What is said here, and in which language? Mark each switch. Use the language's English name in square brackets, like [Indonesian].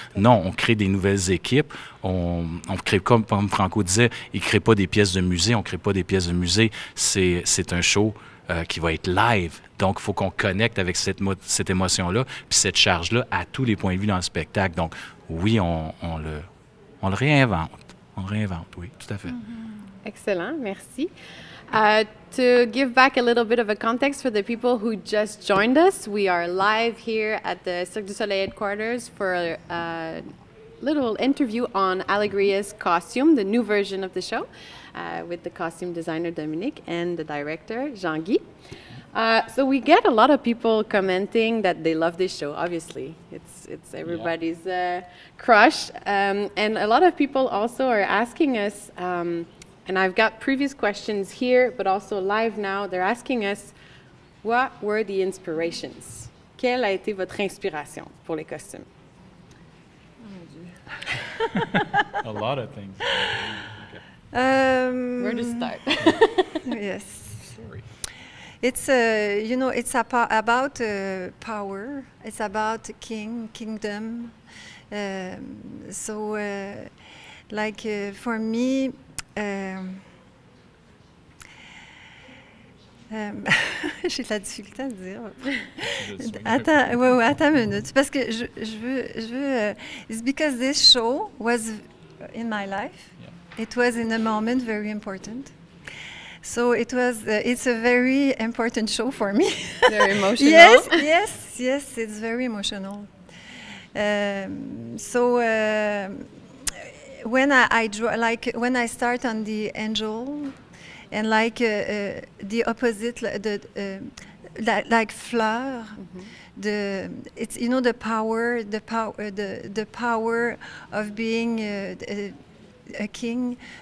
[French] Non, on crée des nouvelles équipes. On crée, comme Franco disait, il crée pas des pièces de musée. On crée pas des pièces de musée. C'est un show qui va être live. Donc, il faut qu'on connecte avec cette émotion-là, puis cette charge-là à tous les points de vue dans le spectacle. Donc, oui, on le réinvente. On réinvente, oui, tout à fait. Excellent, merci. [English] To give back a little bit of a context for the people who just joined us, we are live here at the Cirque du Soleil headquarters for a little interview on Alegria's costume, the new version of the show, with the costume designer Dominique and the director Jean-Guy. So we get a lot of people commenting that they love this show. Obviously, it's everybody's crush, and a lot of people also are asking us. And I've got previous questions here, but also live now. They're asking us, what were the inspirations? [French] Quelle a été votre inspiration pour les costumes? [English] A lot of things. Where to start? Yes. It's it's about power. It's about kingdom. So like for me, [French] j'ai de la difficulté à dire. Attends une minute, parce que je veux. [English] It's because this show was in my life. Yeah. It was in a moment very important. So it was. It's a very important show for me. Very emotional. Yes. It's very emotional. So when I draw, like when I start on the angel, and like the opposite, like Fleur, it's the power of being a king.